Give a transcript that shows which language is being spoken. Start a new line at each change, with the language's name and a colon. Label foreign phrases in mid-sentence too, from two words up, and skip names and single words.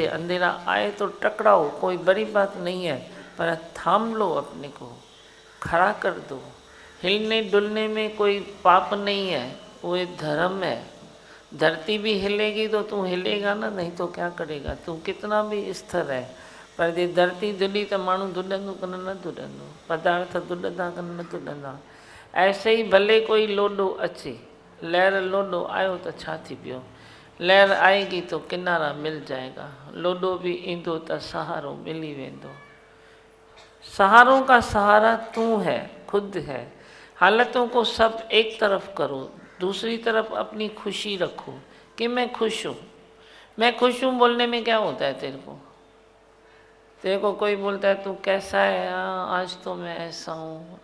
Hindi: अंधेरा आए तो टकराओ, कोई बड़ी बात नहीं है, पर थाम लो अपने को, खड़ा कर दो। हिलने डुलने में कोई पाप नहीं है, वो एक धर्म है। धरती भी हिलेगी तो तू हिलेगा ना, नहीं तो क्या करेगा? तू कितना भी स्थिर है, पर
Sindhi: जे धरती दुली तो माण्हू दुॾंदो कन न दुॾंदो, पदार्थ दुॾंदा कन न दुॾंदा।
Hindi: ऐसे ही भले कोई
Sindhi: लोॾो अचे, लहर लोॾो आयो तो छा थी पियो,
Hindi: लहर आएगी तो किनारा मिल जाएगा।
Sindhi: लोॾो भी ईंदो त सहारो मिली वेंदो।
Hindi: सहारों का सहारा तू है, खुद है। हालतों को सब एक तरफ करो, दूसरी तरफ अपनी खुशी रखो कि मैं खुश हूँ। मैं खुश हूँ बोलने में क्या होता है? तेरे को कोई बोलता है तू कैसा है, आज तो मैं ऐसा हूँ।